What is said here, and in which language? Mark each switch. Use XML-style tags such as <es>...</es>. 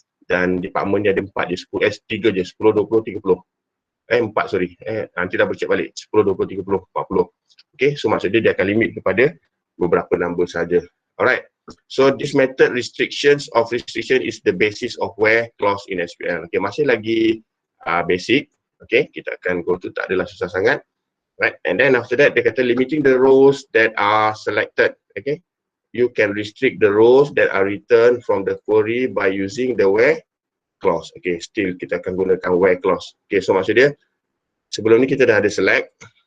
<ms>Dan department dia ada 4 je, 3 je, 10, 20, 30. 4 sorry, nanti dah bercek balik, 10, 20, 30, 40. Okay, so maksudnya dia akan limit kepada beberapa number saja.</ms> <en>Alright, so this method restriction is the basis of where clause in SQL.</en> <ms>Okay, masih lagi basic. Okay, kita akan</ms> <en>go to,</en> <ms>tak adalah susah sangat.</ms> <en>Right, and then after that,</en> <ms>dia kata</ms> <en>limiting the rows that are selected. Okay, you can restrict the rows that are returned from the query by using the where clause.</en> <ms>Okay,</ms> <en>still</en> <ms>kita akan gunakan where clause. Okay, so maksud dia, sebelum ni kita dah ada select.</ms>